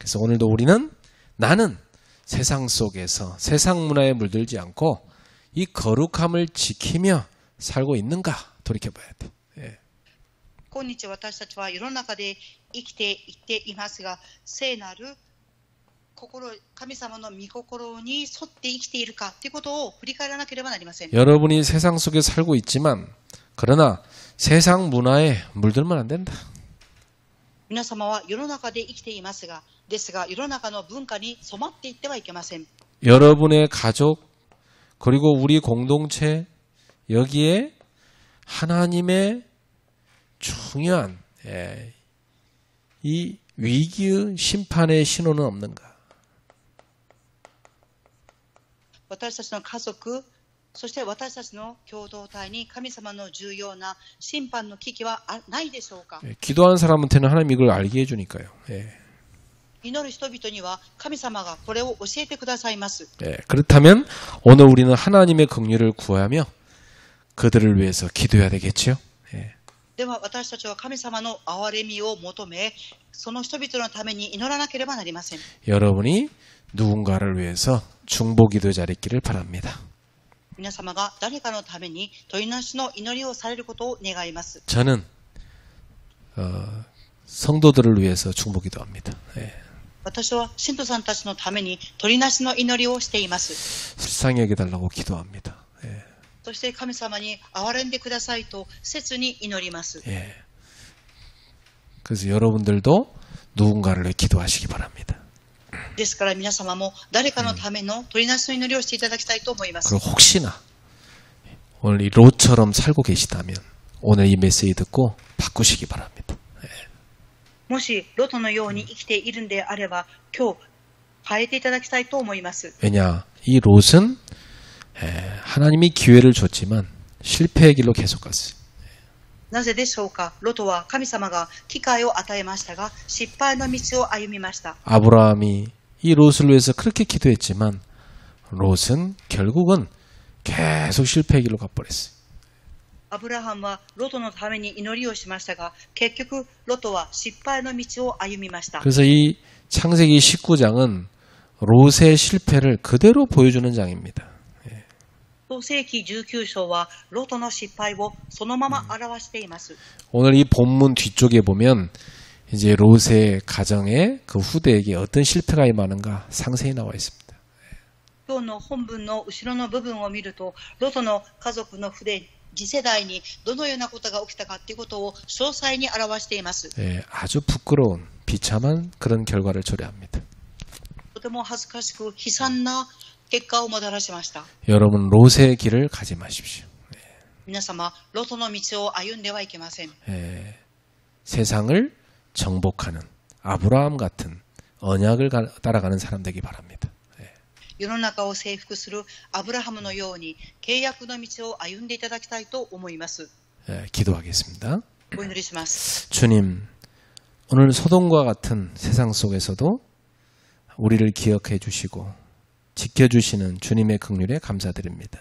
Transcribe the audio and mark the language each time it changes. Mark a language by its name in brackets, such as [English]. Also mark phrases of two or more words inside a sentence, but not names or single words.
[Korean] 그래서 오늘도 우리는 나는 세상 속에서 세상 문화에 물들지 않고 이 거룩함을 지키며 살고 있는가 돌이켜봐야 돼. 예. [Japanese] 今日私たちは世の中で生きていっていますが、聖なる心、神様の御心に沿って生きているかということを振り返らなければなりません。 [Korean] 여러분이 세상 속에 살고 있지만 그러나 세상 문화에 물들면 안 된다. [Japanese] 皆様は世の中で生きていますが、ですが世の中の文化に染まっていってはいけません。 [Korean] 여러분의 가족 그리고 우리 공동체 여기에 하나님의 중요한 이 위기의 심판의 신호는 없는가? [Japanese] 私たちの家族、そして私たちの共同体に神様の重要な審判の危機はないでしょうか。 [Korean] 기도하는 사람한테는 하나님 이걸 알게 해주니까요. 예. [Japanese] 祈る人々には神様がこれを教えてくださいます。 [Korean] 예. 그렇다면 오늘 우리는 하나님의 긍휼을 구하며 그들을 위해서 기도해야 되겠지요. 예. [Japanese] では私たちは神様の憐れみを求め、その人々のために祈らなければなりません。 [Korean] 여러분이 누군가를 위해서 중보기도 잘했기를 바랍니다. [Japanese] 皆様が誰かのために問いなしの祈りをされることを願います。 [Korean] 저는 성도들을 위해서 중보기도합니다. 예. [Japanese] 私は信徒さんたちのために問いなしの祈りをしています。 [Korean] 불쌍히 여겨달라고 기도합니다. 예. [Japanese] そして神様に憐れんでくださいと切に祈ります。 [Korean] 예. 그래서 여러분들도 누군가를 위해 기도하시기 바랍니다. [Japanese] ですから皆様も誰かのための取りなしの祈りをしていただきたいと思います。 [Korean] 그리고 혹시나 오늘 이 롯처럼 살고 계시다면 오늘 이 메시지 듣고 바꾸시기 바랍니다. [Japanese] もしロトのように生きているんであれば今日変えていただきたいと思います。 [Korean] 왜냐 이 롯은 하나님이 기회를 줬지만 실패의 길로 계속 갔어요. [Japanese] なぜでしょうか。ロトは神様が機会を与えましたが失敗の道を歩みました。 [Korean] 아브라함이 이 롯을 위해서 그렇게 기도했지만 롯은 결국은 계속 실패의 길로 가버렸어요. [Japanese] アブラハムはロトのために祈りをしましたが結局ロトは失敗の道を歩みました。 [Korean] 그래서 이 창세기 19장은 롯의 실패를 그대로 보여주는 장입니다. [Japanese] 創世記19章はロトの失敗をそのまま表しています。 [Korean] 오늘 이 본문 뒤쪽에 보면 이제 롯의 가정에 그 후대에게 어떤 실패가 임하는가 상세히 나와 있습니다. [Japanese] 今日の本文の後ろの部分を見るとロトの家族の筆次世代にどのようなことが起きたかということを詳細に表しています。 [Korean] 아주 부끄러운 비참한 그런 결과를 초래합니다. [Japanese] とても恥ずかしく悲惨な結果をもたらしました。 [Korean] 여러분 롯의 길을 가지 마십시오. [Japanese] 皆様ロトの道を歩んではいけません。 [Korean] 세상을 정복하는 아브라함 같은 언약을 따라가는 사람 되기 바랍니다. [Japanese] 世の中を征服するアブラハムのように契約の道を歩んでいただきたいと思います。 [Korean] 기도하겠습니다. [Japanese] お祈りします。 [Korean] 주님, 오늘 소돔과 같은 세상 속에서도 우리를 기억해 주시고 지켜주시는 주님의 긍휼에 감사드립니다.